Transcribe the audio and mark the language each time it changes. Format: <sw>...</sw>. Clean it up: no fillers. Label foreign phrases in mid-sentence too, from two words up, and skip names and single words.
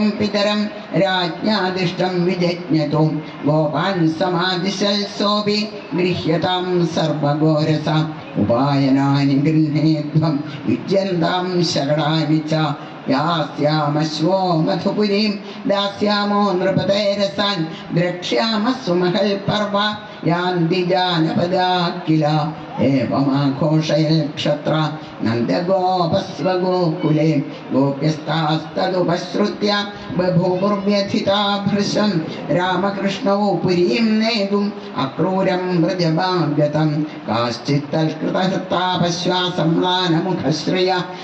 <sa>പിതരം രാജ്ഞാദിഷ്ടം വിജജ്ഞതു ഗോപാൻ സമാദിശൽ സോപി ഗൃഹ്യതാം സർവഘോരസ ഉപായനാനി ഗൃഹ്ണേധ്വം യുജ്യന്താം ശകടാനി ച യാസ്യാമശ്വോ മധുപുരീം ദാസ്യാമോ നൃപതേരസാൻ ദ്രക്ഷ്യാമ സുമഹൽ പർവ യാന്തി ജാനപദാ കില एवमाघोषयन् क्षत्र नन्दगोपस्वगोकुले गोप्यस्तास्तदुपश्रुत्य बभूवुर्व्यथिता भृशं रामकृष्णौ पुरीं नेतुम् अक्रूरं व्रजमागतं काश्चित्तत्कृतहृत्ता पश्वासम्लानमुखश्रिय</sa>